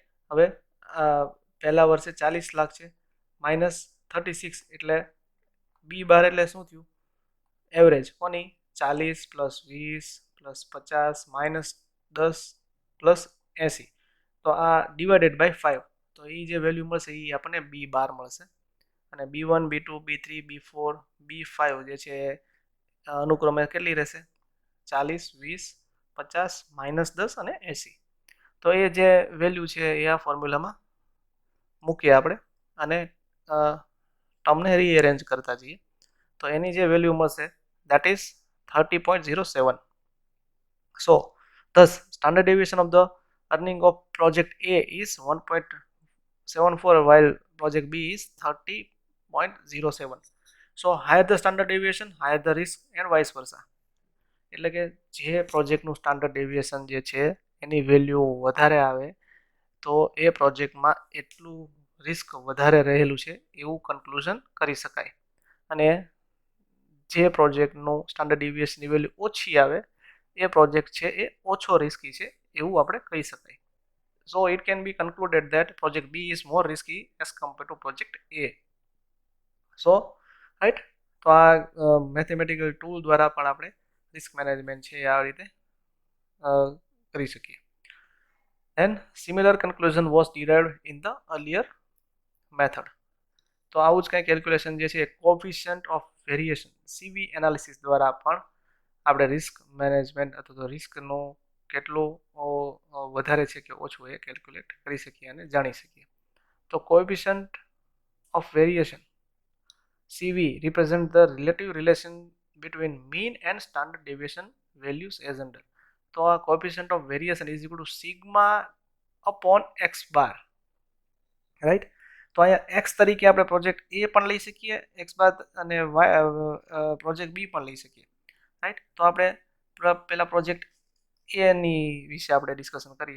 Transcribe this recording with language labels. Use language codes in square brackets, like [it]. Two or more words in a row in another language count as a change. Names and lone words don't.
[gu] હવે પહેલા વર્ષે 40 લાખ છે, માઇનસ 36 એટલે [en] B bar [gu] એટલે શું થયું, એવરેજ કોની, [en] 40 plus 20 plus 50 minus 10 plus 80, [gu] તો આ [en] divided by 5, [gu] તો એ જે વેલ્યુ મળશે એ આપણને [en] B bar [gu] મળશે, અને B1 B2 B3 B4 B5 જે છે અનુક્રમે કેટલી રહેશે, 40 20 50 માઇનસ 10 અને 80. તો એ જે વેલ્યુ છે એ આ ફોર્મ્યુલામાં મૂકીએ આપણે, અને ટર્મને રીઅરેન્જ કરતા જઈએ તો એની જે વેલ્યુ મળશે [en] that is 30.07. So thus standard deviation of the earning of project A is 1.74 while project B is 30.07. So higher the standard deviation, higher the risk and vice versa. [gu] એટલે કે જે પ્રોજેક્ટનું [en] standard deviation [gu] જે છે એની વેલ્યુ વધારે આવે તો એ પ્રોજેક્ટમાં એટલું રિસ્ક વધારે રહેલું છે એવું કન્ક્લુઝન કરી શકાય, અને જે પ્રોજેક્ટનું [en] standard deviationની [gu] વેલ્યુ ઓછી આવે એ પ્રોજેક્ટ છે એ ઓછો રિસ્કી છે એવું આપણે કહી શકાય. [en] So it can be concluded that project B is more risky as compared to project A. So right, [gu] તો આ [en] mathematical tool [gu] દ્વારા પણ આપણે [en] risk management [gu] છે આ રીતે કરી શકીએ. [en] And similar conclusion was derived in the earlier method. [gu] તો આવું જ કંઈ કેલ્ક્યુલેશન જે છે [en] coefficient of variation CV analysis [gu] દ્વારા પણ આપણે [en] risk management [gu] અથવા તો રિસ્કનું કેટલું વધારે છે કે ઓછું એ કેલ્ક્યુલેટ કરી શકીએ અને જાણી શકીએ. [en] તો coefficient of variation CV represent the relative relation between mean and standard deviation values as under. તો આ coefficient of variation is equal to sigma upon x bar, right. [gu] તો અહીંયા x તરીકે આપણે પ્રોજેક્ટ A પણ લઈ શકીએ [en] x bar, [gu] અને પ્રોજેક્ટ B પણ લઈ શકીએ, રાઈટ. તો આપણે પહેલા પ્રોજેક્ટ A ની વિશે આપણે ડિસ્કશન કરીએ.